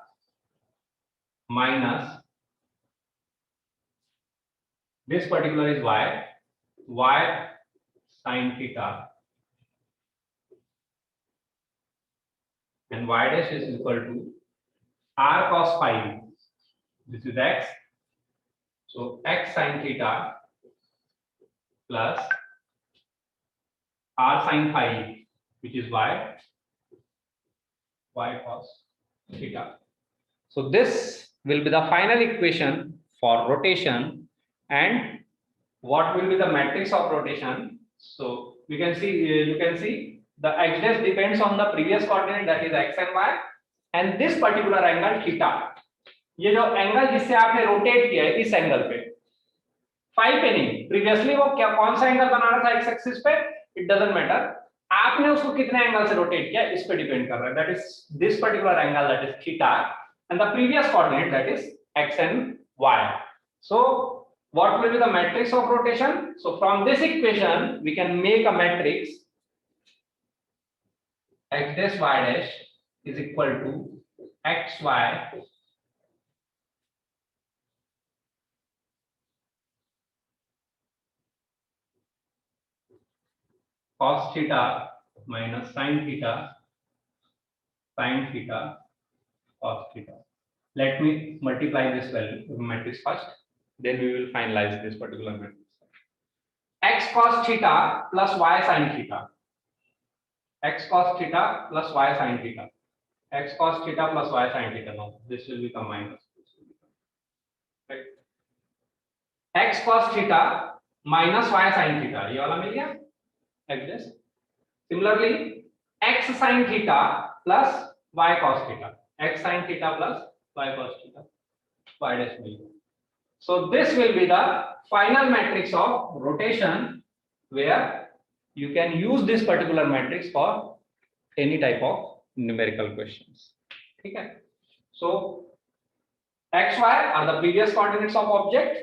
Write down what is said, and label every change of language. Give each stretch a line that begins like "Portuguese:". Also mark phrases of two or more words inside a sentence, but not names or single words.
English: minus this particular is y, y sin theta, and y dash is equal to r cos phi, this is x, so x sin theta plus r sin phi, which is y, y cos theta. So this will be the final equation for rotation. And what will be the matrix of rotation? So we can see, you can see the x dash depends on the previous coordinate, that is x and y, and this particular angle theta,
Hindi: ये जो एंगल जिससे आपने रोटेट किया है इस एंगल पे, फाई पे नहीं, प्रीवियसली वो क्या कौन सा एंगल बना रहा था
English: x axis
Hindi: पे,
English: it doesn't matter,
Hindi: आपने उसको कितने एंगल से रोटेट किया इस पे डिपेंड कर रहा है,
English: that is this particular angle, that is theta, and the previous coordinate that is x and y. So what will be the matrix of rotation? So from this equation we can make a matrix x dash y dash is equal to xy cos theta minus sin theta cos theta. Let me multiply this value matrix first, then we will finalize this particular matrix. X cos theta plus y sin theta, x cos theta plus y sin theta, x cos theta plus y sin theta. No, this will become minus. Right? X cos theta minus y sin theta,
Hindi: ये वाला मिल गया
English: x dash. Similarly, x sin theta plus y cos theta, x sin theta plus y cos theta, y dash will be. So this will be the final matrix of rotation, where you can use this particular matrix for any type of numerical questions. Okay. So x, y are the previous coordinates of object.